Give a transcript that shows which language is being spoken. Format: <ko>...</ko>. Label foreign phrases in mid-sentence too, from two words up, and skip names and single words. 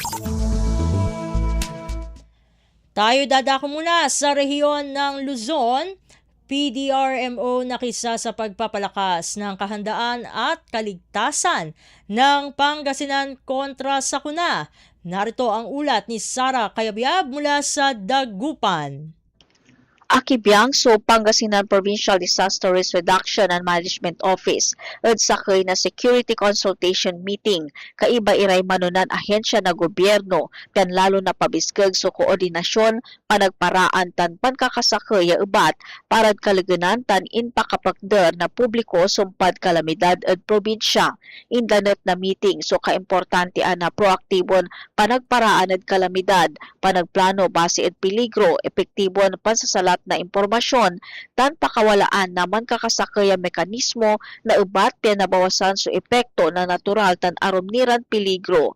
<tl>Tayo dadako muna sa rehiyon ng Luzon. PDRMO nakisa sa pagpapalakas ng kahandaan at kaligtasan ng Pangasinan kontra sakuna. Narito ang ulat ni Sara Kayabyab mula sa Dagupan.</tl> <pag>Akibyang so Pangasinan Provincial Disaster Risk Reduction and Management Office at sakay na</pag> <en>security consultation meeting</en> <pag>kaiba iray manunan ahensya na gobyerno tan lalo na pabiskag so koordinasyon panagparaan tan pankakasakay ya ubat parad kalaganan tan inpakapakder na publiko sumpad kalamidad at probinsya. Indanet na meeting so kaimportante na proaktibon panagparaan at kalamidad, panagplano base at peligro, epektibon pansasalat na impormasyon, tan pakawalaan naman kakasakay ang mekanismo na ubat pinabawasan so epekto na natural tan aromniran peligro.</pag>